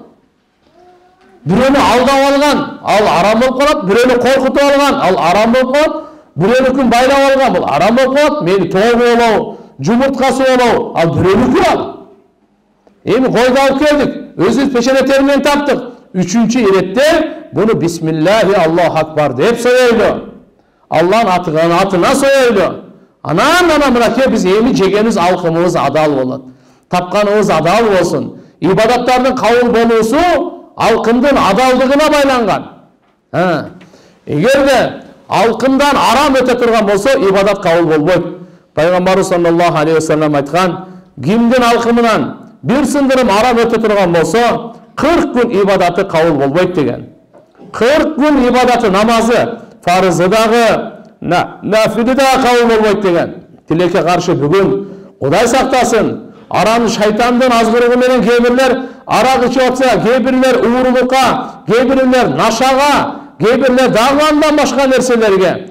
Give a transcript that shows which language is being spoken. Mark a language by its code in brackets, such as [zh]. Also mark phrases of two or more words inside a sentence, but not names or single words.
[ky] Бирөөнү алдап алган, ал арам болуп калат. Бирөөнү коркутуп алган, ал арам болуп калат. Бирөөнүкүн байлап алган, бул арам болуп калат. Мени тоогу болобу, жумурткасы болобу, ал бирөөнүкү ал. Эми койду алып келдик, өзүбүз пешене теринен таптык. Үчүнчү иретте буну [ar] بسم الله الله أكبر [ky] деп соёйлу. Алланын атына соёйлу. Анан мынакей биз эми жегенибиз алкымыбыз адал болот. Тапканыбыз адал болсун. Ибадаттардын кабыл болуусу алкымдын адалдыгына байланган. Эгерде алкымдан арам өтө турган болсо, ибадат кабыл болбойт. Пайгамбарыбыз [ar] صلى الله عليه وسلم [ky] айткан, кимдин алкымынан бир сындырым арам өтө турган болсо, 40 күн ибадаты кабыл болбойт деген. 40 күн ибадаты, намазы, фарызы дагы, нафили дагы кабыл болбойт деген. Тилекке каршы бүгүн Кудай сактасын, араны шайтандын азгырыгы менен кээ бирлер арак ичип атса, кээ бирлер уурулукка, кээ бирлер нашага, кээ бирлер дагы андан башка нерселерге.